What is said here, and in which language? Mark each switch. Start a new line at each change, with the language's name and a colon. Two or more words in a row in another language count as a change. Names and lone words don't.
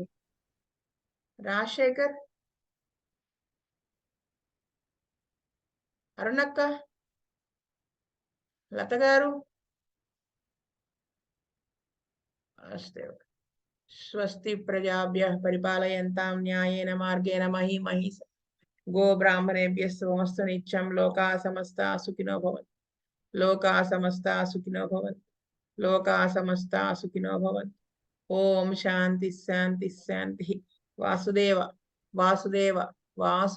Telugu: రాజశేఖర్? అరుణక్క? లత గారు? వసుదేవ.
Sanskrit: స్వస్తి ప్రజాభ్యः పరిపాలయంతాం న్యాయేన మార్గేణ మహీమహీష గో బ్రాహ్మణేభ్యः శుభమస్తు నిత్యం లోకాः సమస్తాः సుఖినో భవంతు. లోకాः సమస్తాः సుఖినో భవంతు. లోకాः సమస్తాः సుఖినో భవంతు. ఓం శాంతి శాంతి శాంతి. వాసుదేవ వాసుదేవ వాసు